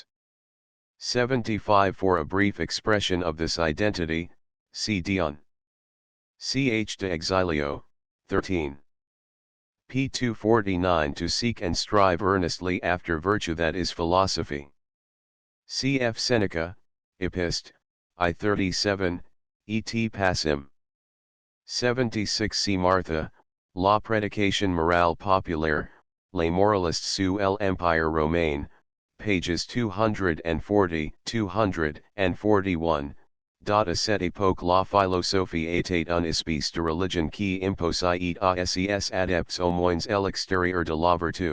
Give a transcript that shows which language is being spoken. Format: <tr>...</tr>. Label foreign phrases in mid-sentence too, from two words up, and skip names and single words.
<en>75 For a brief expression of this identity, see Dion. Ch. de Exilio, 13. p. 249 To seek and strive earnestly after virtue, that is philosophy. Cf. Seneca, Epist.</en> <la>I37, et passim.</la> <en>76 See Martha, La Prédication Morale Populaire, Les Moralistes sous l'Empire Romain, pages 240, 241.</en> <fr>À cette époque la philosophie était une espèce de religion qui imposait à ses adeptes au moins l'extérieur de la vertu.</fr>